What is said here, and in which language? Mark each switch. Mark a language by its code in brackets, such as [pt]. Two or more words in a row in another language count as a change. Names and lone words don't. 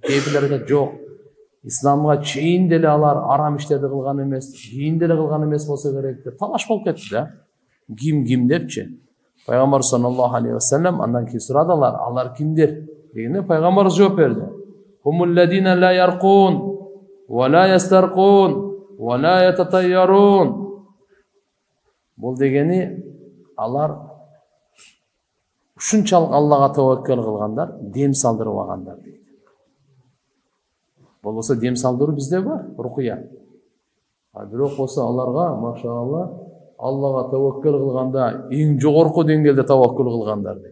[ky] Кейбирлер жок. Исламга чейин деле алар арам иштерди кылган эмес, кийин деле кылган эмес болсо керек деп талаш болуп кетти да. Ким депчи. Пайгамбар [ar] صلى الله عليه وسلم [ky] андан кийин сурадылар, алар кимдер дегенде пайгамбар жооп берди. [ar] هم الذين لا يرقون ولا يسترقون ولا يتطيرون. [ky] Бул дегени алар ушунчалык Аллага таваккал кылгандар, дем салдырып алгандар дейт. Болбосо дем салдыруу бизде бар, рукуя. Бирок болсо аларга, машалла, Аллага таваккал кылганда эң жогорку деңгээлде таваккул кылгандар дейт.